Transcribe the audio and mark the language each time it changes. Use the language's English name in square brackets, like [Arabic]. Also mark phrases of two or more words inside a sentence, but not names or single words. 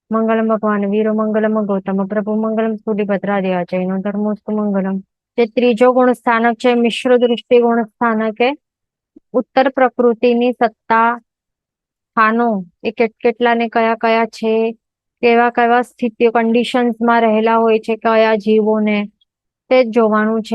[Sanskrit] मंगलम भगवान वीरो मंगलम गौतम प्रभु मंगलम सूर्यभद्रादेवा जैनो धर्मोस्तु मंगलम। [Gujarati] જે ત્રીજો ગુણ સ્થાનક છે મિશ્ર દૃષ્ટિ ગુણ સ્થાનક એ ઉત્તર પ્રકૃતિની સત્તા સ્થાનો એ કેટલા ને કયા કયા છે, કેવા કેવા સ્થિતિઓ કન્ડિશન્સમાં રહેલા હોય છે કયા જીવોને, તે જ જોવાનું છે.